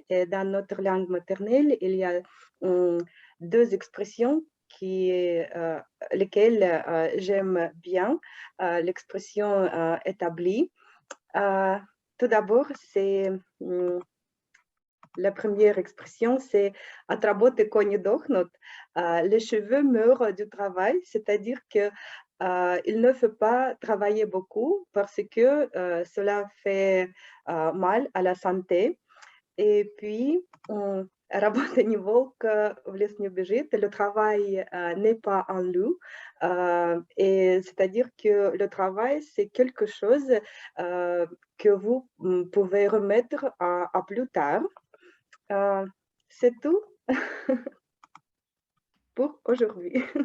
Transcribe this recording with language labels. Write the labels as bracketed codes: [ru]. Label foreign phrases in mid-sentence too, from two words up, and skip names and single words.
[fr] Et dans notre langue maternelle, il y a deux expressions lesquelles j'aime bien. L'expression établie. Tout d'abord, c'est la première expression, c'est [ru] «От работы кони дохнут». [fr] Les cheveux meurent du travail, c'est-à-dire que il ne faut pas travailler beaucoup parce que cela fait mal à la santé. Et puis, [ru] работа не волк, в лес не убежит. [fr] Le travail n'est pas un loup. Et c'est-à-dire que le travail, c'est quelque chose que vous pouvez remettre à plus tard. C'est tout pour aujourd'hui.